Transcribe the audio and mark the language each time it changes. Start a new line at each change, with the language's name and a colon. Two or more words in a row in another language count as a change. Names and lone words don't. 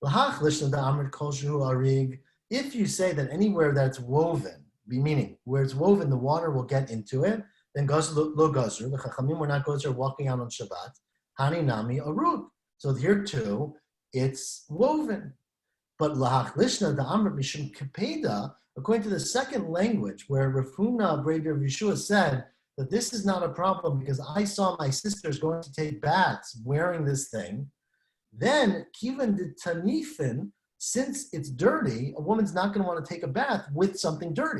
English: If you say that anywhere that's woven, meaning where it's woven, the water will get into it, then goes
Aramaic: לא גזור.
English: The chachamim were not gozer walking out on Shabbat.
Aramaic: הני נמי ארוג.
English: So here too, it's woven. But
Aramaic: להך לישנא דאמר משום קפידא,
English: according to the second language, where Rav Huna Breder of Yeshua said that this is not a problem because I saw my sisters going to take baths wearing this thing, then
Aramaic: כיון דטניפין,
English: since it's dirty, a woman's not going to want to take a bath with something dirty.